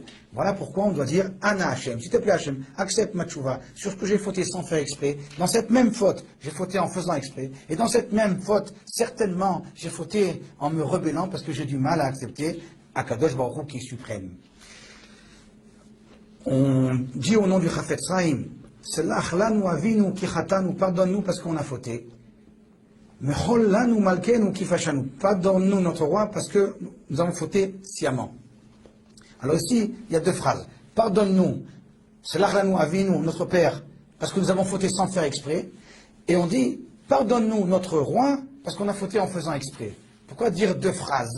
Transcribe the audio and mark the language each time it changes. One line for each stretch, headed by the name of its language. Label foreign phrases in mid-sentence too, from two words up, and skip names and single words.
French: Voilà pourquoi on doit dire
Hebrew: אנא השם,
French: s'il te plaît Hachem, accepte ma tchouva sur ce que j'ai fauté sans faire exprès. Dans cette même faute, j'ai fauté en faisant exprès. Et dans cette même faute, certainement, j'ai fauté en me rebellant parce que j'ai du mal à accepter Akadosh Baruch Hu qui est suprême. On dit au nom du Chafetz Chaim,
Hebrew: סלח לנו אבינו כי חטאנו,
French: pardonne-nous parce qu'on a fauté.
Hebrew: מחול לנו מלכנו כי פשענו,
French: pardonne-nous notre roi parce que nous avons fauté sciemment. Alors ici, il y a 2 phrases. Pardonne-nous,
Hebrew: סלח לנו אבינו,
French: notre père, parce que nous avons fauté sans faire exprès. Et on dit, pardonne-nous notre roi parce qu'on a fauté en faisant exprès. Pourquoi dire 2 phrases?